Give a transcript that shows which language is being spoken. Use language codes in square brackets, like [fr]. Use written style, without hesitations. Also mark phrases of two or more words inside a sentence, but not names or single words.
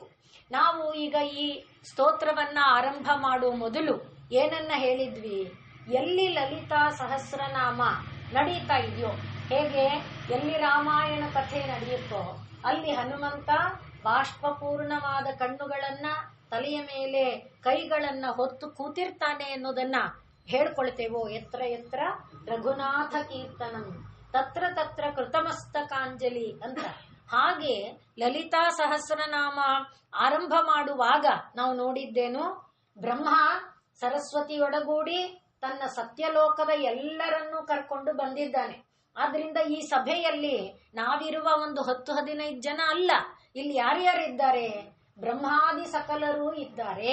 [kn] ನಾವು ಈಗ ಈ ಸ್ತೋತ್ರವನ್ನ ಆರಂಭ ಮಾಡುವ ಮೊದಲು ಏನನ್ನ ಹೇಳಿದ್ವಿ, ಎಲ್ಲಿ ಲಲಿತಾ ಸಹಸ್ರನಾಮ ನಡೀತಾ ಇದೆಯೋ, ಹೇಗೆ ಎಲ್ಲಿ ರಾಮಾಯಣ ಕಥೆ ನಡೆಯುತ್ತೋ ಅಲ್ಲಿ ಹನುಮಂತ ಬಾಷ್ಪಪೂರ್ಣವಾದ ಕಣ್ಣುಗಳನ್ನ ತಲೆಯ ಮೇಲೆ ಕೈಗಳನ್ನ ಹೊತ್ತು ಕೂತಿರ್ತಾನೆ ಅನ್ನೋದನ್ನ ಹೇಳ್ಕೊಳ್ತೇವೋ, [sa] ಎತ್ರ ಎತ್ರ ರಘುನಾಥ ಕೀರ್ತನಂ ತತ್ರ ತತ್ರ ಕೃತಮಸ್ತಕಾಂಜಲಿ [kn] ಅಂತ. ಹಾಗೆ ಲಲಿತಾ ಸಹಸ್ರನಾಮ ಆರಂಭ ಮಾಡುವಾಗ ನಾವು ನೋಡಿದ್ದೇನು, ಬ್ರಹ್ಮ ಸರಸ್ವತಿಯೊಡಗೂಡಿ ತನ್ನ ಸತ್ಯಲೋಕದ ಎಲ್ಲರನ್ನೂ ಕರ್ಕೊಂಡು ಬಂದಿದ್ದಾನೆ. ಆದ್ರಿಂದ ಈ ಸಭೆಯಲ್ಲಿ ನಾವಿರುವ ಒಂದು 10-15 ಜನ ಅಲ್ಲ, ಇಲ್ಲಿ ಯಾರ್ಯಾರಿದ್ದಾರೆ, ಬ್ರಹ್ಮಾದಿ ಸಕಲರೂ ಇದ್ದಾರೆ.